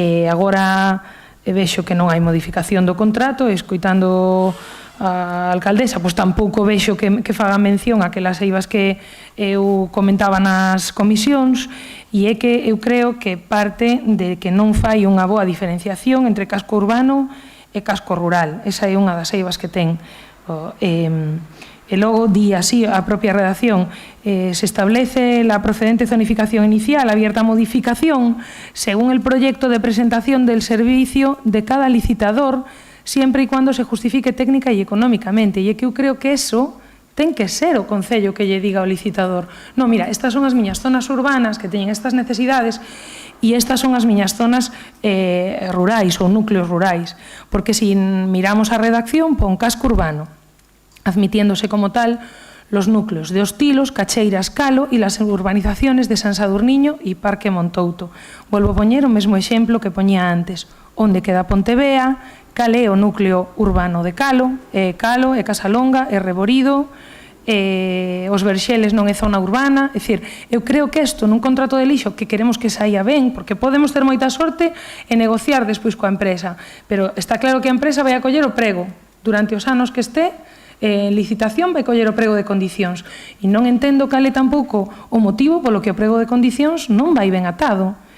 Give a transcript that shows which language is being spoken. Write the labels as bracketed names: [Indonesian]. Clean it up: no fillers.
[Galician] Agora vexo que non hai modificación do contrato, escoitando a alcaldesa, pois tampouco vexo que faga mención a aquelas eivas que eu comentaba nas comisións, e é que eu creo que parte de que non fai unha boa diferenciación entre casco urbano e casco rural. Esa é unha das eivas que ten. E logo di así a propia redacción: [Spanish] se establece la procedente zonificación inicial abierta a modificación según el proyecto de presentación del servicio de cada licitador, siempre y cuando se justifique técnica y económicamente. [Galician] E é que eu creo que eso ten que ser o concello que lle diga ao licitador: non, mira, estas son as miñas zonas urbanas que teñen estas necesidades e estas son as miñas zonas rurais ou núcleos rurais. Porque se miramos a redacción, pon casco urbano, [Spanish] admitiéndose como tal los núcleos de Hostilos, Cacheiras, Calo y las urbanizaciones de San Sadurniño y Parque Montouto. [Galician] Volvo a poñer o mesmo exemplo que poñía antes. Onde queda Pontevea, cal é o núcleo urbano de Calo, é Casalonga, é Reborido, os Verxeles non é zona urbana. É dicir, eu creo que isto nun contrato de lixo que queremos que saia ben, porque podemos ter moita sorte e negociar despois coa empresa, pero está claro que a empresa vai a coller o prego durante os anos que este en licitación, vai coller o prego de condicións, e non entendo cal é tampouco o motivo polo que o prego de condicións non vai ben atado.